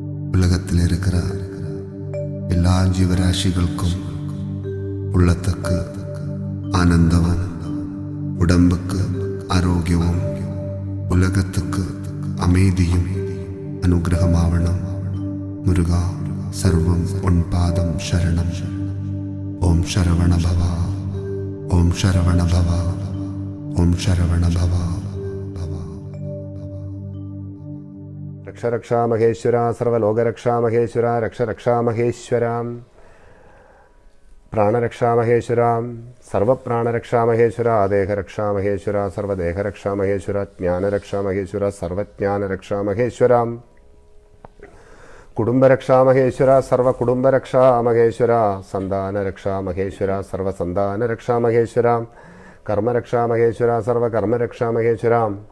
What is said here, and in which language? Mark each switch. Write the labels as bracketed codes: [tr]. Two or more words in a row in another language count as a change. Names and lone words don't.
[ta] உலகத்தில் இருக்கிற எல்லா ஜீவராசிகளுக்கும் உள்ளத்துக்கு ஆனந்தமும், உடம்புக்கு ஆரோக்கியமும், உலகத்துக்கு அமைதியும் அனுகிரகமாவணும். முருகா, சர்வம் உன் பாதம் சரணம். [sa] ओम् शरवण भव, ओम् शरवण भव, ओम् शरवण भव. रक्ष रक्षा महेश्वरा, सर्वलोकरक्षा महेश्वरा, रक्ष रक्षा महेश्वरा, प्राणरक्षा महेश्वरा, सर्वप्राणरक्षा महेश्वरा, देहरक्षा महेश्वरा, सर्वदेहरक्षा महेश्वरा, ज्ञानरक्षा महेश्वरा, सर्वज्ञानरक्षा महेश्वरा, कुटुंबरक्षा महेश्वरा, सर्वकुटुंबरक्षा महेश्वरा, संतानरक्षा महेश्वरा, सर्वसंतानरक्षा महेश्वरा, कर्मरक्षा महेश्वरा, सर्वकर्मरक्षा महेश्वरा,